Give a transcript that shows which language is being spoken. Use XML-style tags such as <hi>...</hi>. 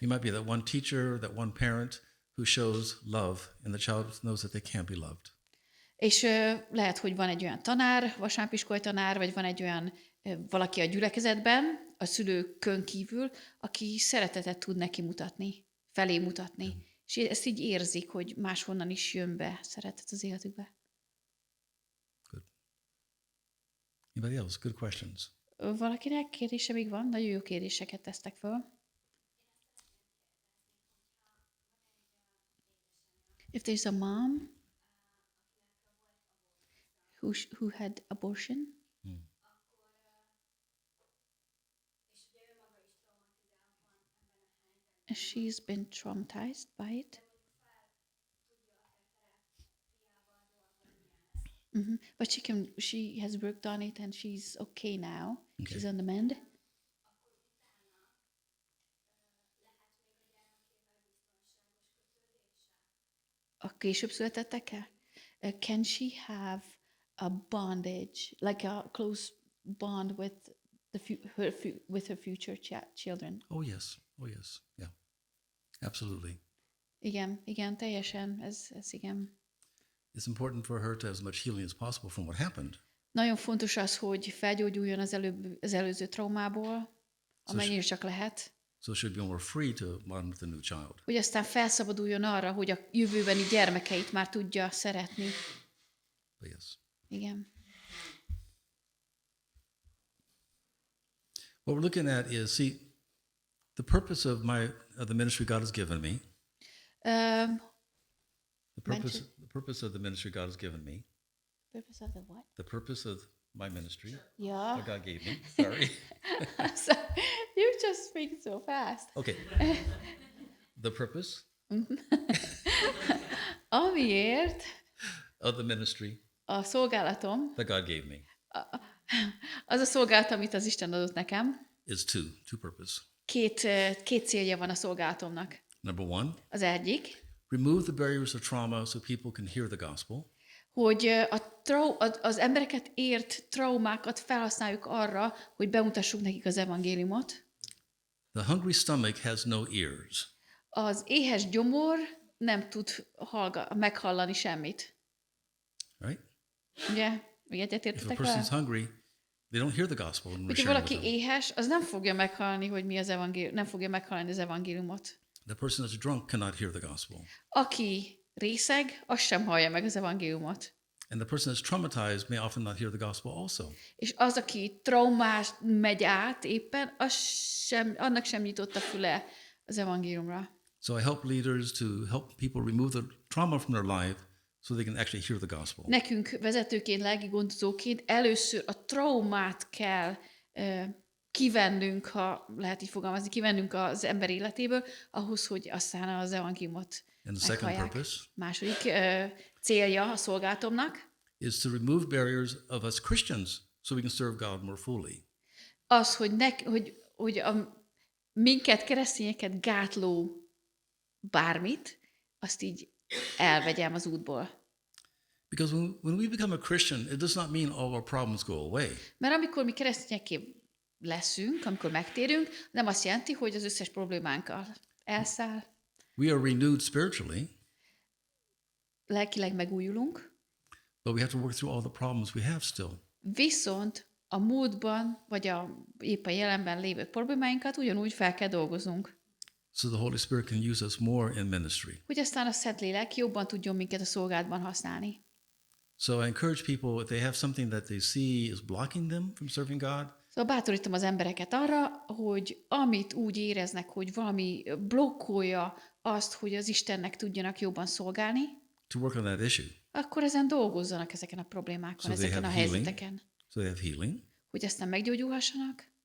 <en>You might be that one teacher, that one parent who shows love, and the child knows that they can be loved.</en> <hu>És lehet, hogy van egy olyan tanár, vasárnapiskolai tanár, vagy van egy olyan valaki a gyülekezetben, a szülőkön kívül, aki szeretetet tud neki mutatni, felé mutatni. És ezt így érzik, hogy máshonnan is jön be szeretet az életükbe.</hu> <en>Good. Anybody else? Good questions.</en> <hu>Valakinek kérdése még van? Nagyon jó kérdéseket tesztek föl.</hu> <en>If there's a mom who had abortion, and she's been traumatized by it. But she has worked on it and she's okay now. Okay. She's on the mend.</en> <hu>A később születettekkel?</hu> <en>Can she have a bondage, like a close bond with her future children? Oh, yes. Oh, yes. Yeah. Absolutely.</en> <hu>Igen, teljesen, ez igen.</hu> <en>It's important for her to have as much healing as possible from what happened.</en> <hu>Nagyon fontos az, hogy felgyógyuljon az előző traumából, amennyire csak lehet.</hu> <en>So she'll be more free to bond with the new child.</en> <hu>Hogy aztán felszabaduljon arra, hogy a jövőbeni gyermekeit már tudja szeretni.</hu> <en>But yes.</en> <hu>Igen.</hu> <en>What we're looking at is, see, the purpose of the ministry God has given me. The purpose of the ministry God has given me. Purpose of the what? The purpose of my ministry. Yeah. What God gave me. Sorry. So, you just speak so fast. Okay. The purpose</en> <hu>Amiért</hu> <en>of the ministry</en> <hu>a szolgálatom,</hu> <en>that God gave me</en> <hu>az a szolgálat, amit az Isten adott nekem,</hu> <en>is two purpose.</en> <hu>Két célja van a szolgálatomnak.</hu> <en>Number one,</en> <hu>Az egyik,</hu> <en>remove the barriers of trauma so people can hear the gospel.</en> <hu>hogy az embereket ért traumákat felhasználjuk arra, hogy bemutassuk nekik az evangéliumot.</hu> <en>The hungry stomach has no ears.</en> <hu>Az éhes gyomor nem tud meghallani semmit.</hu> <en>Right?</en> <hu>Ugye?</hu> <en>If a</en> <hu>Egyetértetek</hu> <en>person's</en> <hu>vele?</hu> <en>hungry, they don't hear the gospel when we're</en> <hu>Hogyha</hu> <en>sharing with</en> <hu>valaki</hu> <en>them.</en> <hu>éhes, az nem fogja meghallani, hogy mi az evangélium, nem fogja meghallani az evangéliumot.</hu> <en>The person that's drunk cannot hear the gospel.</en> <hu>Aki részeg, az sem hallja meg az evangéliumot.</hu> <en>And the person that's traumatized may often not hear the gospel also.</en> <hu>És az, aki traumás megy át éppen, annak sem nyitott a füle az evangéliumra.</hu> <en>So I help leaders to help people remove the trauma from their life so they can actually hear the gospel.</en> <hu>Nekünk vezetőként, lelkigondozóként először a traumát kell kivennünk, ha lehet így fogalmazni, kivennünk az ember életéből, ahhoz, hogy aztán az evangéliumot</hu> <en>And the second</en> <hu>meghallják.</hu> <en>purpose</en> <hu>Második célja a szolgálatomnak</hu> <en>is to remove barriers of us Christians so we can serve God more fully.</en> <hu>az, hogy minket, keresztényeket gátló bármit, azt így elvegyem az útból.</hu> <en>Because when we become a Christian, it does not mean all our problems go away.</en> <hu>Mert amikor mi keresztényekké leszünk, amikor megtérünk, nem azt jelenti, hogy az összes problémánkkal elszáll.</hu> <en>We are renewed spiritually,</en> <hu>Lelkileg megújulunk,</hu> <en>but we have to work through all the problems we have still.</en> <hu>viszont a múltban, vagy épp a jelenben lévő problémáinkat ugyanúgy fel kell dolgoznunk.</hu> <en>So the Holy Spirit can use us more in ministry.</en> <hu>Hogy aztán a Szentlélek jobban tudjon minket a szolgálatban használni.</hu> <en>So I encourage people, if they have something that they see is blocking them from serving God,</en> <hu>Szóval bátorítom az embereket arra, hogy amit úgy éreznek, hogy valami blokkolja azt, hogy az Istennek tudjanak jobban szolgálni,</hu> <en>to work on that issue.</en> <hu>akkor ezen dolgozzanak ezeken a problémákon,</hu> <en>So they</en> <hu>ezeken a</hu> <en>have healing.</en> <hu>helyzeteken.</hu> <en>So they have healing</en> <hu>Hogy aztán meggyógyulhassanak,</hu>